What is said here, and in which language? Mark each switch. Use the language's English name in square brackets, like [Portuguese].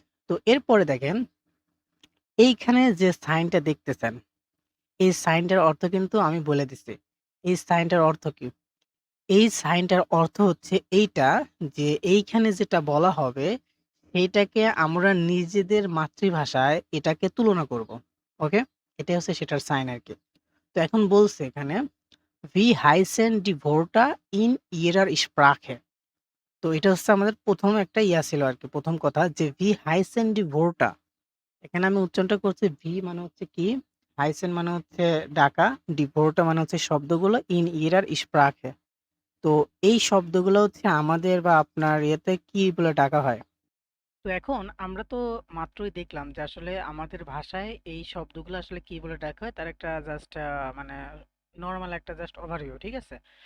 [Bangla] তো এরপরে দেখেন এইখানে যে সাইনটা দেখতেছেন, এই সাইনটার অর্থ কিন্তু আমি বলে দিচ্ছি। এই সাইনটার অর্থ কি? এই সাইনটার অর্থ হচ্ছে এইটা যে এইখানে যেটা বলা হবে সেইটাকে আমরা নিজেদের মাতৃভাষায় এটাকে তুলনা করব। ওকে? এটাই হচ্ছে সেটার সাইন আরকি। তো এখন বলছে এখানে [German] "Wie heißen die Wörter in ihrer Sprache?" [Bangla] তো এটা হচ্ছে আমাদের ১ম একটা ছিল আরকি। ১ম কথা যে [German] "Wie heißen die Wörter?" [Bangla] এখানে আমি উচ্চারণটা করছি মানে হচ্ছে কি, heißen মানে হচ্ছে ডাকা, [German] die Wörter [Bangla] মানে হচ্ছে শব্দগুলো, [German] in ihrer Sprache। [Bangla] তো এই শব্দগুলো হচ্ছে আমাদের বা আপনার ইয়েতে কি বলে ডাকা হয়? তো এখন আমরা তো মাত্রই দেখলাম যে আসলে আমাদের ভাষায় এই শব্দগুলো আসলে কি বলে ডাকা হয় তার একটা জাস্ট মানে নরমাল একটা জাস্ট ওভারভিউ, ঠিক আছে?